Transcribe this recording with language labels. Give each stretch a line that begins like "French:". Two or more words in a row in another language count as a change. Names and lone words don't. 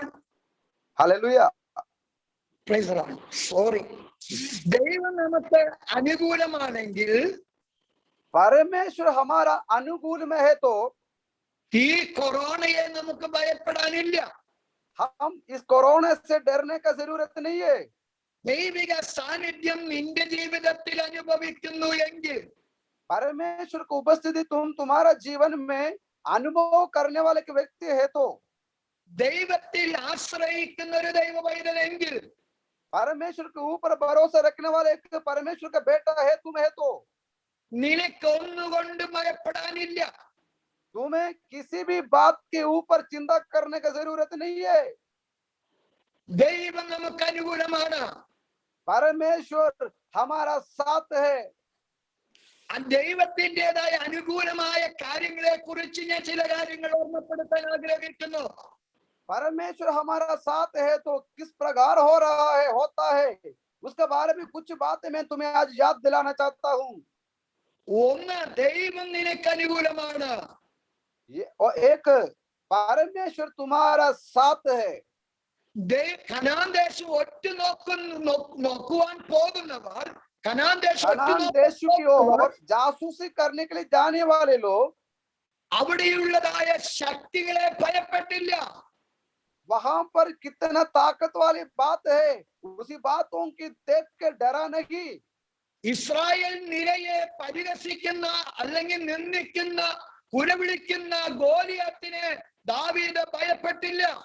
Malayalam: ഹല്ലേലൂയ.
English: Praise the Lord. Sorry.
Malayalam: ദൈവം നമുക്ക് അനുകൂലമാണെങ്കിൽ,
Hindi: परमेश्वर हमारा अनुकूल में है तो
Malayalam: ഈ കൊറോണയെ നമുക്ക് ഭയപ്പെടാനില്ല.
Hindi: हम इस कोरोना से डरने का जरूरत नहीं है.
Malayalam: ദൈവിക സാന്നിധ്യം നിന്റെ ജീവിതത്തിൽ അനുഭവിക്കുന്നു എങ്കിൽ,
Hindi: परमेश्वर की उपस्थिति तुम्हारा जीवन में अनुभव करने वाले के व्यक्ति है तो,
Malayalam: ദൈവത്തിൽ ആശ്രയിക്കുന്ന ഒരു ദൈവ പൈതലെങ്കിൽ,
Hindi: परमेश्वर के ऊपर भरोसा रखने वाले एक परमेश्वर का बेटा है तुम है तो,
Malayalam: നിനക്കൊന്നുകൊണ്ട് ഭയപ്പെടാനില്ല.
Hindi: तुम्हें किसी भी बात के ऊपर चिंता करने का जरूरत नहीं है.
Malayalam: ദൈവം നമുക്ക് അനുകൂലമാണ്.
Hindi: परमेश्वर हमारा साथ है.
Malayalam: ദൈവത്തിൻ്റെതായ അനുകൂലമായ കാര്യങ്ങളെ കുറിച്ച് ഞാൻ ചില കാര്യങ്ങൾ ഓർമ്മപ്പെടുത്താൻ ആഗ്രഹിക്കുന്നു.
Hindi: परमेश्वर हमारा साथ है तो किस प्रकार हो रहा है होता है उसके बारे में कुछ बातें मैं तुम्हें आज याद दिलाना चाहता हूँ.
Malayalam: ഒന്ന്, ദൈവം നിനക്ക് അനുകൂലമാണ്.
Hindi: और एक परमेश्वर तुम्हारा साथ है.
Malayalam: കനാൻ ദേശം ഒറ്റ നോക്കുവാൻ പോകുന്നവർ, കനാൻ ദേശം
Hindi: कनान देश की ओर जासूसी करने के लिए जाने वाले लोग
Malayalam: അവിടെയുള്ളതായ ശക്തികളെ ഭയപ്പെട്ടില്ല.
Hindi: वहां पर कितना ताकत वाली बात है, उसी बातों की देख के डरा नहीं.
Malayalam: ഇസ്രായേൽ നിരയെ പരിഹസിക്കുന്ന അല്ലെങ്കിൽ നിന്ദിക്കുന്ന കുലവിളിക്കുന്ന ഗോലിയാത്തിനെ ദാവീദ് ഭയപ്പെട്ടില്ല.